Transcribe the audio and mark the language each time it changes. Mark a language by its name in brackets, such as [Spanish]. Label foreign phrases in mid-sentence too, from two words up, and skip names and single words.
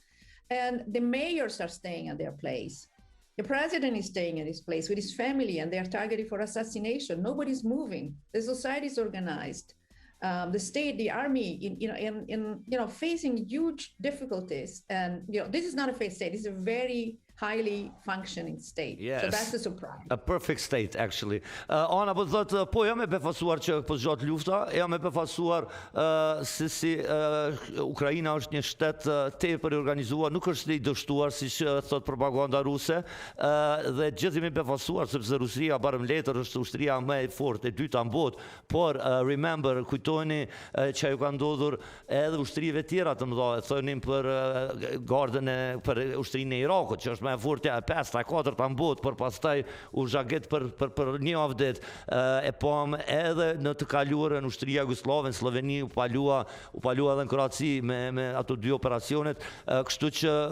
[English] And the mayors are staying at their place. The president is staying at his place with his family, and they are targeted for assassination. Nobody's moving. The society is organized. The state, the army, facing huge difficulties. And this is not a failed state. It's a very highly functioning state. Yes. So that's the surprise. A perfect state, actually. [Albanian] Ana, po thotë, po jam e befasuar që po zgjat lufta, jam e befasuar si Ukraina është një shtet tepër i organizuar, nuk është i dështuar siç thot propaganda ruse, dhe gjithë jemi befasuar sepse Rusia barëm letër është ushtria më e fortë e dyta në botë, por remember, kujtoni që ajo ka ndodhur edhe ushtrive tjera të mëdha, thonin për gardën për ushtrinë e Irakut, që është më e fortë e pesta, e katërta në botë, por pastaj u zhaget për një javë ditë, e pam edhe në të kaluarën ushtria jugoslave në Sloveni u palua edhe në Kroaci me ato dy operacionet, kështu që